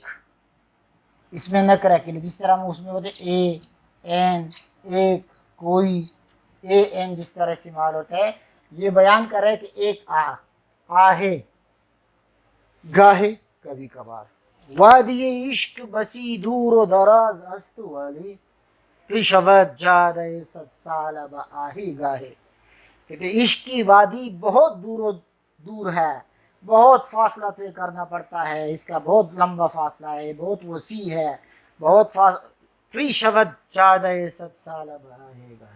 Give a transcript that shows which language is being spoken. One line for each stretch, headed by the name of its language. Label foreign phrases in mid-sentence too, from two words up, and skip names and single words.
Urdu: اس میں نکرہ کے لیے جس طرح اس میں ہوتے
English: a an,
Urdu: ایک، کوئی،
English: a an
Urdu: جس طرح استعمال ہوتا ہے، یہ بیان کر رہے کہ ایک آہے، گاہے، کبھی کبھار.
Persian: وادی عشق بسی دور و دراز است والی کہ شود جادہ 100 سالہ با آہی گاہے.
Urdu: کہتے عشق کی وادی بہت دور ہے، بہت فاصلہ طے کرنا پڑتا ہے، اس کا بہت لمبا فاصلہ ہے، بہت وسیع ہے، بہت
Persian: فی شود جادہ 100 سالہ با آہی گاہے.